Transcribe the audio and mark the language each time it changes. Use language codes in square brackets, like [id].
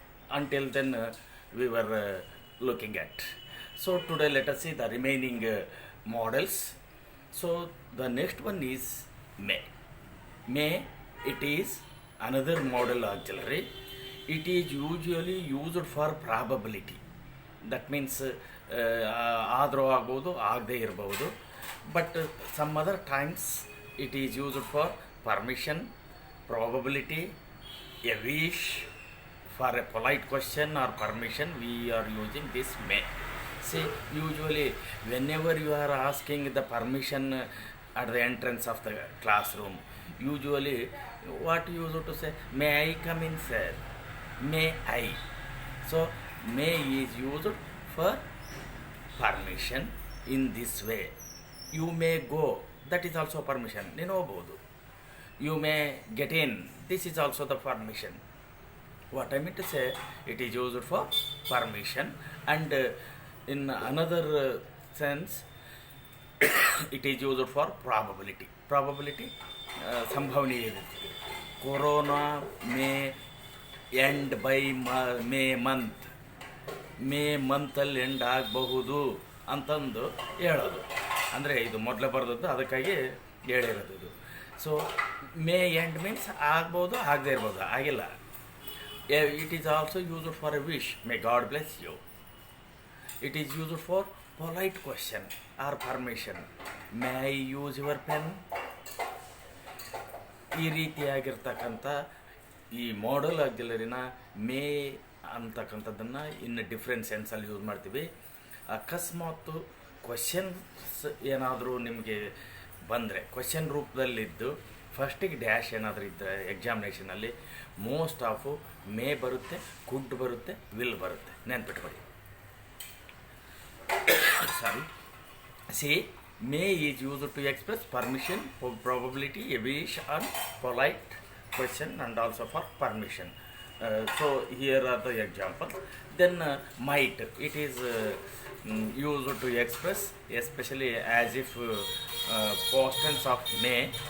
[en] Until then we were looking at. So today let us see the remaining models. So the next one is may. May, it is another modal auxiliary. It is usually used for probability. That means [kn] ಆದರೂ ಆಗ್ಬೋದು, ಆಗದೇ ಇರಬಹುದು. [en] But some other times it is used for permission, probability, a wish. For a polite question or permission we are using this may. See, usually whenever you are asking the permission at the entrance of the classroom, usually what you used to say, may I come in, sir? May I? So may is used for permission in this way. You may go, that is also permission. [kn] ನೀನು ಹೋಗ್ಬೋದು. [en] You may get in, this is also the permission. What I mean to say, it is used for permission, and in another sense it is used for probability. [kn] Probability, ಸಂಭಾವನೆ ಇರುತ್ತೆ. Corona [en] may end by may month, [kn] May ಮಂತಲ್ಲಿ end ಆಗಬಹುದು ಅಂತಂದು ಹೇಳೋದು. ಅಂದರೆ ಇದು ಮೊದಲೇ ಬರೆದದ್ದು, ಅದಕ್ಕಾಗಿ ಹೇಳಿರೋದು ಇದು. [en] so may end means [kn] ಆಗ್ಬೋದು, ಆಗದೇ ಇರ್ಬೋದು, ಆಗಿಲ್ಲ. [en] It is also used for a wish, may God bless you. It is used for polite question or permission, may I use your pen. [kn] ಈ ರೀತಿಯಾಗಿರ್ತಕ್ಕಂಥ ಈ ಮಾಡಲ್ ಆಕ್ಸಿಲರಿನ ಮೇ ಅಂತಕ್ಕಂಥದ್ದನ್ನು ಇನ್ನು ಡಿಫ್ರೆಂಟ್ ಸೆನ್ಸಲ್ಲಿ ಯೂಸ್ ಮಾಡ್ತೀವಿ. ಅಕಸ್ಮಾತ್ ಕ್ವಶನ್ಸ್ ಏನಾದರೂ ನಿಮಗೆ ಬಂದರೆ, ಕ್ವಶನ್ ರೂಪದಲ್ಲಿದ್ದು ಫಸ್ಟಿಗೆ ಡ್ಯಾಶ್ ಏನಾದರೂ ಇದ್ದರೆ ಎಕ್ಸಾಮಿನೇಷನಲ್ಲಿ ಮೋಸ್ಟ್ ಆಫು ಮೇ ಬರುತ್ತೆ, ಕುಡ್ ಬರುತ್ತೆ, ವಿಲ್ ಬರುತ್ತೆ. ನೆನ್ಪಿಟ್ಕೊಳ್ಳಿ. [en] Sorry, see may is used to express permission, probability, a wish, and polite question, and also for permission. So here are the examples. Then might, it is used to express, especially as if past tense of may.